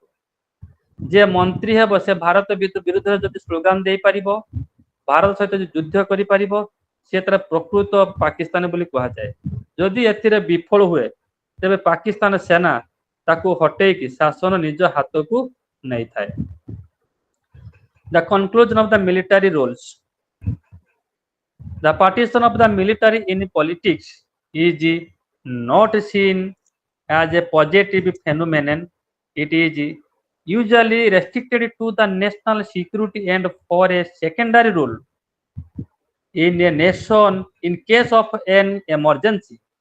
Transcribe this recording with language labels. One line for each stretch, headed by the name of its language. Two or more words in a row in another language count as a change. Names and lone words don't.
Odia: ଯେ ମନ୍ତ୍ରୀ ହେବ ସେ ଭାରତ ବିରୁଦ୍ଧରେ ଯଦି ସ୍ଲୋଗାନ ଦେଇପାରିବ, ଭାରତ ସହିତ ଯୁଦ୍ଧ କରିପାରିବ, ସେ ତାର ପ୍ରକୃତ ପାକିସ୍ତାନୀ ବୋଲି କୁହାଯାଏ। ଯଦି ଏଥିରେ ବିଫଳ ହୁଏ ତେବେ ପାକିସ୍ତାନ ସେନା ତାକୁ ହଟେଇକି ଶାସନ ନିଜ ହାତକୁ ନେଇଥାଏ।
English: The conclusion of the military roles. The partition of the military in politics is not seen as a positive phenomenon. It is usually restricted to the national security and for a secondary role in a nation in case of an emergency.